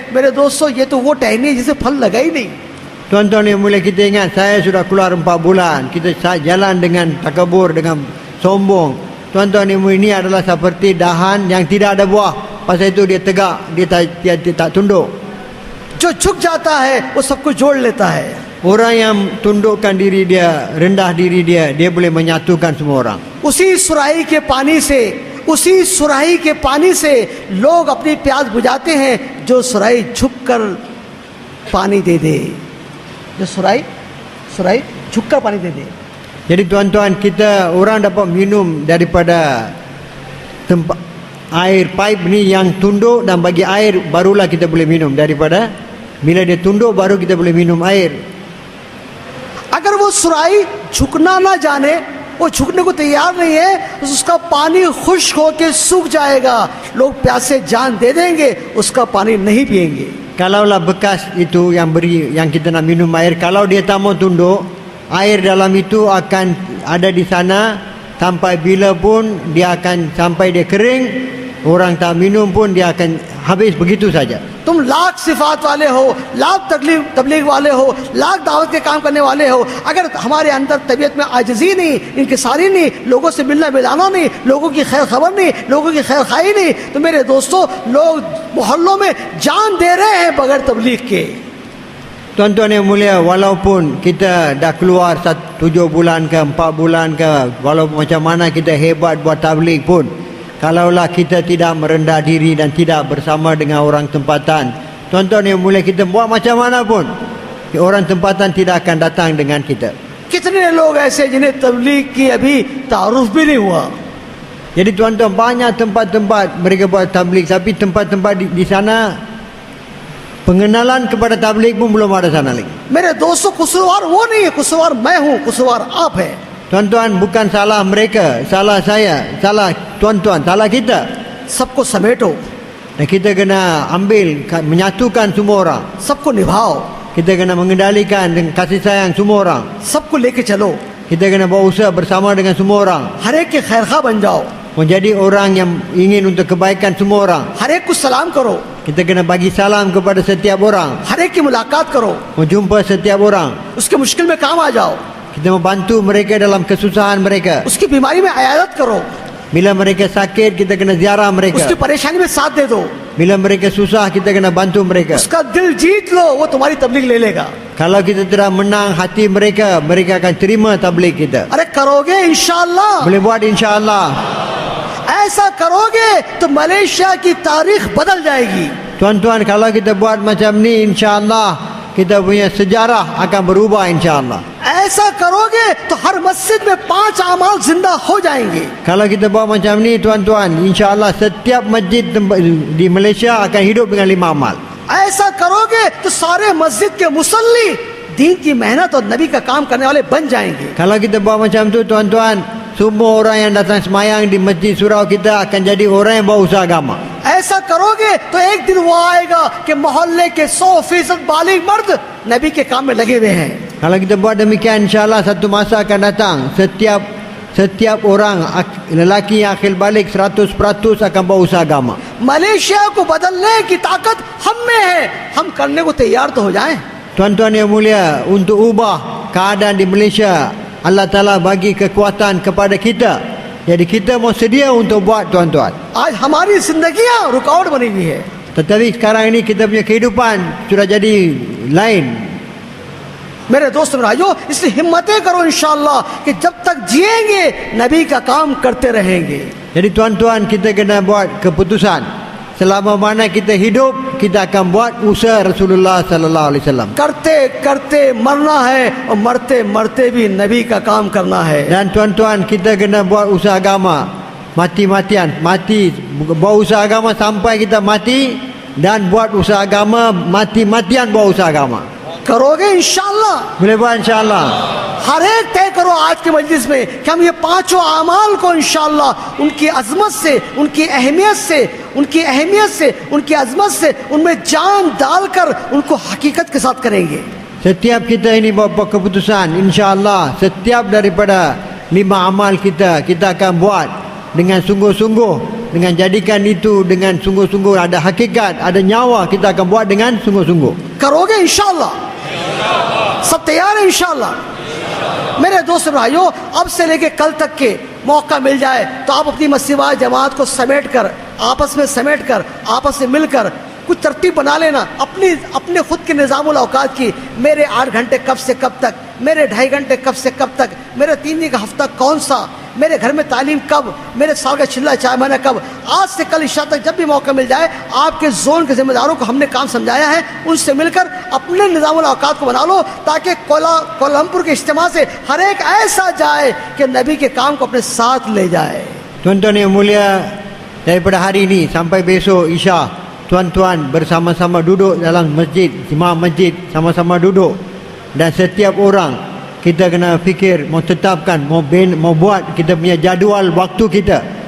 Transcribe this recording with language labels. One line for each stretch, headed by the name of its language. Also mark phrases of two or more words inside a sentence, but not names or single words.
Hindi: मेरे दोस्तों, ये तो वो टहनी जिसे फल लगा ही नहीं।
Malay: Tuan-tuan yang mulia, kita ingat saya sudah keluar 4 bulan. Kita jalan dengan takabur, dengan sombong. Tuan-tuan yang mulia, ini adalah seperti dahan yang tidak ada buah. Pasal itu dia tegak, dia tak tunduk.
Hindi: जो झुक जाता है वो सबको जोड़ लेता है।
Malay: Orang yang tundukkan diri dia, rendah diri dia boleh menyatukan semua orang.
Hindi: उसी सुराही के पानी से लोग अपनी प्यास बुझाते हैं, जो सुराही झुककर पानी दे दे, जो सुराही झुककर पानी दे दे।
Malay: Jadi tuan-tuan, orang dapat minum daripada tempat air pipe ni yang tunduk, dan bagi air barulah kita boleh minum. Daripada bila dia tunduk baru kita boleh minum air.
Hindi: अगर वो सुराही झुकना ना जाने, वो झुकने को तैयार नहीं है, तो उसका पानी खुश्क होकर सूख जाएगा। लोग प्यासे जान दे देंगे, उसका पानी नहीं पिएंगे।
Malay: Kalaulah bekas itu yang kita nak minum air, kalau dia tak mau tunduk, air dalam itu akan ada di sana sampai bila pun dia akan, sampai dia kering, orang tak minum pun dia akan habis begitu saja.
Hindi: तुम लाख सिफात वाले हो, लाख तबलीग वाले हो, लाख दावत के काम करने वाले हो, अगर हमारे अंदर तबीयत में आजिज़ी नहीं, इंकिसारी नहीं, लोगों से मिलना मिलाना नहीं, लोगों की खैर खबर नहीं, लोगों की खैर खाई नहीं, तो मेरे दोस्तों, लोग मोहल्लों में जान दे रहे हैं बगैर तबलीग के।
Malay: Tuan-tuan yang mulia, walaupun kita dah keluar 7 bulan ke 4 bulan ke, walaupun macam mana kita hebat buat tabligh pun, kalaulah kita tidak merendah diri dan tidak bersama dengan orang tempatan, tuan-tuan yang mulia, kita buat macam mana pun, orang tempatan tidak akan datang dengan kita.
Hindi: कितने लोग ऐसे जिन्हें तबलीग की अभी तारुफ भी नहीं हुआ।
Malay: Jadi tuan-tuan, banyak tempat-tempat mereka buat tabligh, tapi tempat-tempat di sana pengenalan kepada tabligh pun belum ada sana lagi.
Hindi: मेरे दोस्तों, कुसवार वो नहीं है, कुसवार मैं हूँ, कुसवार आप है।
Malay: Tuan-tuan, bukan salah mereka, salah saya, salah tuan-tuan, salah kita.
Hindi: सबको समेटो,
Malay: Dan kita kena ambil, menyatukan semua orang.
Hindi: सबको निभाओ,
Malay: Kita kena mengendalikan dengan kasih sayang semua orang.
Hindi: सबको लेके चलो,
Malay: Kita kena berusaha bersama dengan semua orang,
Hindi: हर एक के खैरखा बन जाओ,
Malay: menjadi orang yang ingin untuk kebaikan semua orang.
Hindi: हर एक को सलाम करो,
Malay: Kita kena bagi salam kepada setiap orang,
Hindi: हर एक की मुलाकात करो,
Malay: menjumpa setiap orang.
Hindi: उसके मुश्किल में काम आ जाओ,
Malay: Kita membantu mereka dalam kesusahan mereka.
Hindi: उसकी बीमारी में इयादत करो,
Malay: Bila mereka sakit, kita kena ziarah mereka.
Hindi: उसकी परेशानी में साथ दे दो,
Malay: Bila mereka susah, kita kena bantu mereka.
Hindi: उसका दिल जीत लो, वो तुम्हारी तबलीग ले लेगा।
Malay: Kalau kita tidak menang hati mereka, mereka akan terima tabligh kita.
Hindi: अरे करोगे इंशाअल्लाह,
Malay: Boleh buat insya-Allah.
Hindi: ऐसा करोगे तो मलेशिया की तारीख बदल जाएगी।
Malay: Tuan-tuan, kalau kita buat macam ni, insya-Allah kita punya sejarah akan berubah insya-Allah.
Hindi: ऐसा करोगे तो हर मस्जिद में 5 अमाल जिंदा हो जाएंगे।
Malay: Kalau kita buat macam ni, tuan-tuan, insya-Allah setiap masjid di Malaysia akan hidup dengan 5 amal.
Hindi: ऐसा करोगे तो सारे मस्जिद के मुसल्ली दीन की मेहनत और नबी का काम करने वाले बन जाएंगे।
Malay: Kalau kita buat macam tu, tuan-tuan, semua orang yang datang semayang di masjid surau kita akan jadi orang yang berusaha agama.
Hindi: ऐसा करोगे तो एक दिन वो आएगा कि मोहल्ले के 100% बालिग मर्द नबी के काम में लगे हुए हैं।
Malay: Kalau kita buat demikian, insya-Allah satu masa akan datang, setiap orang lelaki yang akhir balik 100% akan berusaha agama.
Hindi: मलेशिया को बदलने की ताकत हम में है, हम करने को तैयार तो हो जाएं।
Malay: Tuan-tuan yang mulia, untuk ubah keadaan di Malaysia, Allah Ta'ala bagi kekuatan kepada kita. Jadi kita mau sedia untuk buat, tuan-tuan.
Hindi: आज हमारी जिंदगियां रुकावट बनी हुई है।
Malay: Tetapi sekarang ini kita punya kehidupan sudah jadi lain.
Hindi: मेरे दोस्त भाइयों, इसलिए हिम्मतें करो इंशाअल्लाह कि जब तक जिएंगे नबी का काम करते रहेंगे.
Malay: Jadi tuan-tuan, kita kena buat keputusan. Selama mana kita hidup, kita akan buat usaha Rasulullah
Arabic: صلى الله عليه وسلم.
Hindi: करते करते मरना है और मरते मरते भी नबी का काम करना है.
Malay: Dan tuan-tuan, kita kena buat usaha agama. Mati-matian, mati buat usaha agama sampai kita mati, dan buat usaha agama mati-matian buat usaha agama.
Hindi: करोगे इंशाअल्लाह.
Malay: Boleh buat insya-Allah.
Hindi: हर एक तय करो आज के मजलिस में कि हम ये पांचों अमाल को इंशाअल्लाह उनकी अजमत से, उनकी अहमियत से, उनकी अजमत से उनमें जान डालकर उनको हकीकत के साथ करेंगे.
Malay: Setiap kita ini buat keputusan, insya-Allah setiap daripada 5 amal kita akan buat dengan sungguh-sungguh, dengan jadikan itu dengan sungguh-sungguh, ada hakikat, ada nyawa, kita akan buat dengan sungguh-sungguh.
Hindi: करोगे इंशाअल्लाह. सब तैयार है इंशाअल्लाह. मेरे दोस्त भाइयों, अब से लेके कल तक के मौका मिल जाए तो आप अपनी मस्जिद जमात को समेट कर, आपस में मिलकर कुछ तरतीब बना लेना अपने खुद के निज़ामुल औकात की. मेरे 8 घंटे कब से कब तक, मेरे 2.5 घंटे कब से कब तक, मेरे 3 दिन का हफ्ता कौन सा, मेरे घर में तालीम कब, मेरे साल का चिल्ला चाय महीना कब. आज से कल इशा तक जब भी मौका मिल जाए, आपके जोन के जिम्मेदारों को हमने काम समझाया है, उनसे मिलकर अपने निज़ामुल औकात को बना लो, ताकि कोलमपुर के इज्तिमा से हर एक ऐसा जाए कि नबी के काम को अपने साथ ले जाए.
Malay: Tuan-tuan yang mulia, daripada hari ini sampai besok Isya, tuan-tuan bersama-sama duduk dalam masjid, jemaah masjid sama-sama duduk, dan setiap orang kita kena fikir, mau tetapkan, mau buat kita punya jadual waktu kita,